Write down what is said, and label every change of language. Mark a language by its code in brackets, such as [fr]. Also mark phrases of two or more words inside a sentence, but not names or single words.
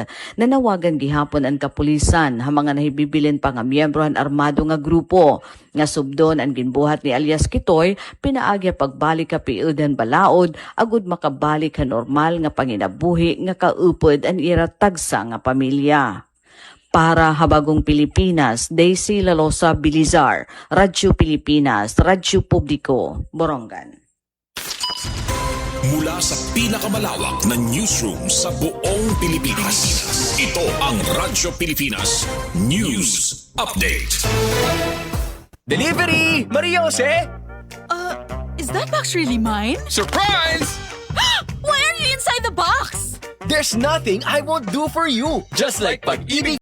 [war] Nanawagan gihapon ang kapulisan ha mga nahibibilin pa nga miyembro han armado nga grupo nga subdon ang ginbuhat ni alias Kitoy, pinaagi pagbalik ka piudan balaod agud makabalik ka normal nga panginabuhi nga kaupod ang ira tagsa nga pamilya. Para Habagong Pilipinas, Daisy Lalosa Bilizar, Radyo Pilipinas, Radyo Publiko, Borongan. [tl] Mula sa pinakamalawak na newsroom sa buong Pilipinas, ito ang Radyo Pilipinas News Update. [en] Delivery! Mariose! Is that box really mine? Surprise! Why are you inside the box? There's nothing I won't do for you. Just like pag-ibig